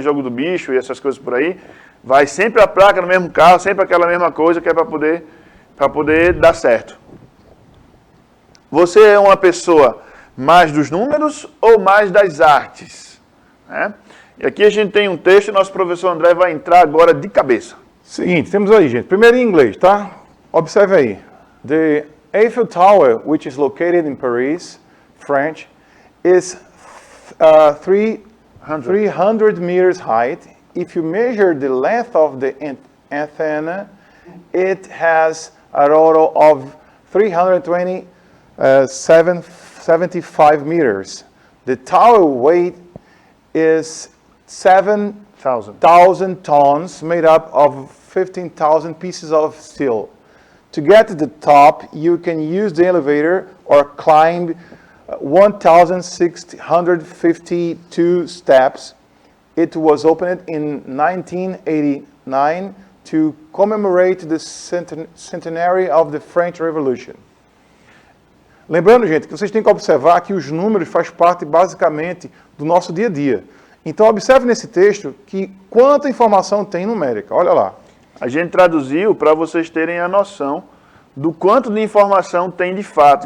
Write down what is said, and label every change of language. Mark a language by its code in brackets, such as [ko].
[pt] Jogo do bicho e essas coisas por aí. Vai sempre a placa no mesmo carro, sempre aquela mesma coisa que é para poder dar certo. Você é uma pessoa mais dos números ou mais das artes? Né? E aqui a gente tem um texto e nosso professor André vai entrar agora de cabeça. Seguinte, temos aí, gente. Primeiro em inglês, tá? Observe aí. [en] The Eiffel Tower, which is located in Paris, French, is 300 meters height. If you measure the length of the antenna, it has a total of 375 meters. The tower weight is 7,000 tons, made up of 15,000 pieces of steel. To get to the top, you can use the elevator or climb 1,652 steps. It was opened in 1989 to commemorate the centenary of the French Revolution. [pt] Lembrando, gente, que vocês têm que observar que os números fazem parte basicamente do nosso dia a dia. Então, observe nesse texto que quanta informação tem numérica. Olha lá. A gente traduziu para vocês terem a noção do quanto de informação tem de fato.